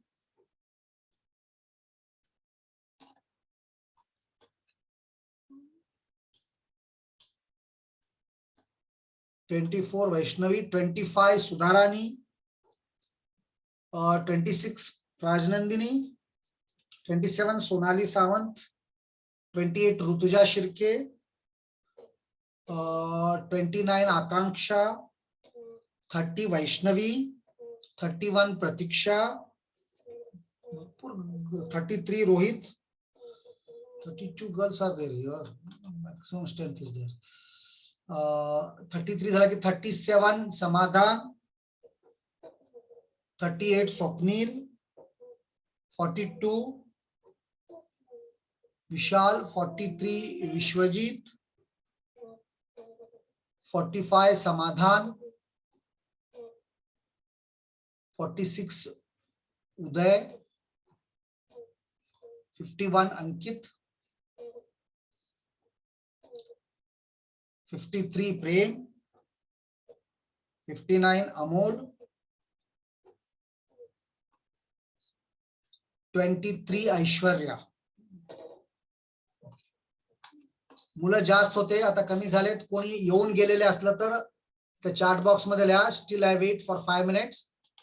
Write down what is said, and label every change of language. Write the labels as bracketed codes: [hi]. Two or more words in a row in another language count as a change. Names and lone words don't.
[en] Vaishnavi, 25 Sudharani, 26 Rajnandini, 27 Sonali Sawant, 28 Rutuja Shirke, 29 Akanksha, 30 Vaishnavi, 31 Pratiksha, 33 Rohit, 32 girls are there here, maximum strength is there. [mr] 33 झाला की 37 Samadhan, 38 Swapnil, 42 Vishal, 43 Vishwajit, 45 Samadhan, 46 Uday, 51 Ankit, 53 Prem, 59 Amol, 23 Aishwarya. मुलं जास्त होते, आता कमी झालेत. कोणी येऊन गेलेले असलं तर [en] chat box [mr] मध्ये लिहा. [en] still I wait for 5 minutes.